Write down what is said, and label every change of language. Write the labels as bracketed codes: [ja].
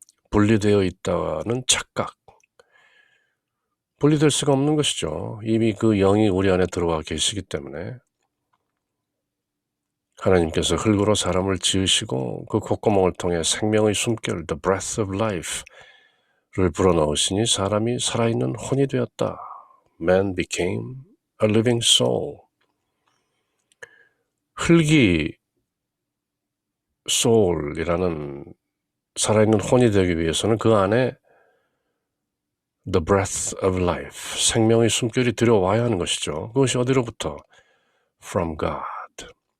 [ko] 분리되어 있다는 착각. 분리될 수가 없는 것이죠. 이미 그 영이 우리 안에 들어와 계시기 때문에 하나님께서 흙으로 사람을 지으시고 그 콧구멍을 통해 생명의 숨결, [en] the breath of life [ko] 를 불어넣으시니 사람이 살아있는 혼이 되었다. [en] Man became a living soul. [ko] 흙이 soul이라는 살아있는 혼이 되기 위해서는 그 안에 [en] the breath of life, [ko] 생명의 숨결이 들어와야 하는 것이죠. 그것이 어디로부터? [en] From God.